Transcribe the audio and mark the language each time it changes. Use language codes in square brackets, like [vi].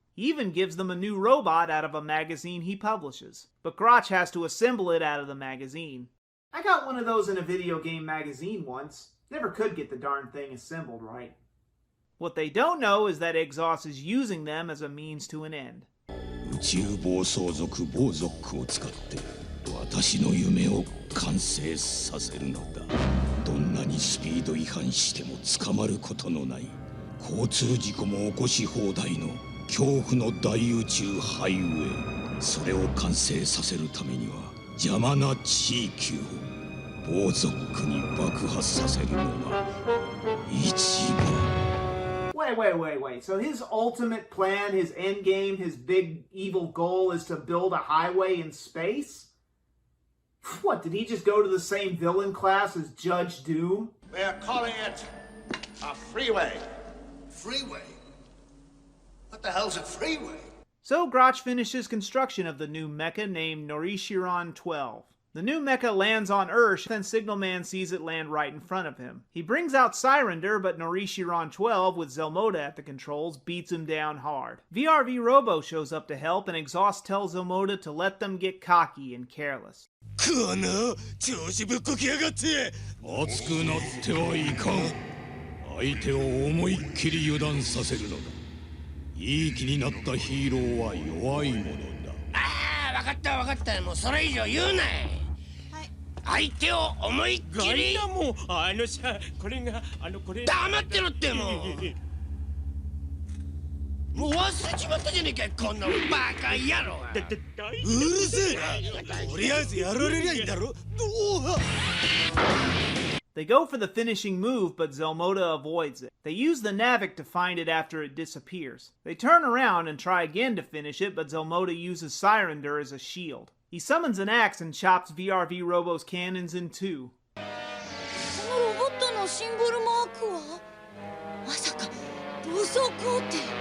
[en] He even gives them a new robot out of a magazine he publishes, but Grotch has to assemble it out of the magazine. I got one of those in a video game magazine once. Never could get the darn thing assembled right. What they don't know is that Exhaust is using them as a means to an end. [ja] 宇宙暴走族ボーゾックを使って私の夢を完成させるのだ。どんなにスピード違反しても捕まることのない交通事故も起こし放題の恐怖の大宇宙ハイウェイ。それを完成させるためには邪魔な地域を暴族に爆発させるのが一番。 [en] Wait. So his ultimate plan, his end game, his big evil goal is to build a highway in space? What, did he just go to the same villain class as Judge Doom? They're calling it a freeway. Freeway? What the hell's a freeway? So Grotch finishes construction of the new mecha named Norishiran 12. The new mecha lands on Earth, and Signalman sees it land right in front of him. He brings out Sirender, but Norishiran 12, with Zelmoda at the controls, beats him down hard. VRV Robo shows up to help, and Exhaust tells Zelmoda to let them get cocky and careless. [ja] この調子ぶっこきやがって熱くなってはいかん。相手を思いっきり油断させるのだ。いい気になったヒーローは弱いものだ。ああ、わかった。もうそれ以上言うな。相手を思いっきり。ガイナもさ、これがこれ。黙ってろってもう。もう忘れちまったじゃねえか、こんなバカ野郎。うるせえ。とりあえずやられりゃいいだろ。 [en] They go for the finishing move, but Zelmoda avoids it. They use the Navic to find it after it disappears. They turn around and try again to finish it, but Zelmoda uses Sirender as a shield. He summons an axe and chops VRV Robo's cannons in two. [ja] このロボットのシンボルマークはまさか暴走皇帝。